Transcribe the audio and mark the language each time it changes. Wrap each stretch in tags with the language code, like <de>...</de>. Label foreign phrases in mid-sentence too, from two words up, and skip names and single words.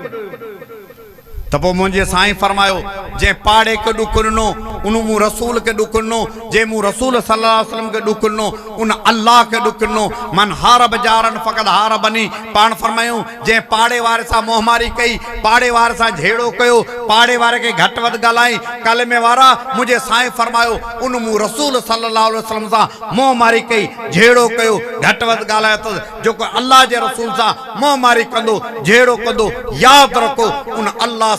<sd>त पोइ मुंहिंजे साईं फरमायो जे पाड़े के दुख ॾिनो उन मूं रसूल के दुख ॾिनो जे मूं रसूल</sd> <ar>صلى الله عليه وسلم</ar> <sd>के दुख ॾिनो उन अल्लाह के दुख ॾिनो</sd> <ar>من حارب جاره فقد حاربني</ar> <sd>पाण फरमायूं जे पाड़े वारे सां मोहमारी कई पाड़े वारे सां झेड़ो कयो पाड़े वारे के घटि वधि ॻाल्हाई कलमे वारा मुंहिंजे साईं फरमायो उन मूं रसूल</sd> <ar>صلى الله عليه وسلم</ar> <sd>सां मोहमारी कई झेड़ो कयो घटि वधि ॻाल्हायो त जेको अल्लाह जे रसूल सां मोहमारी कंदो झेड़ो कंदो यादि रखो उन अल्लाह</sd>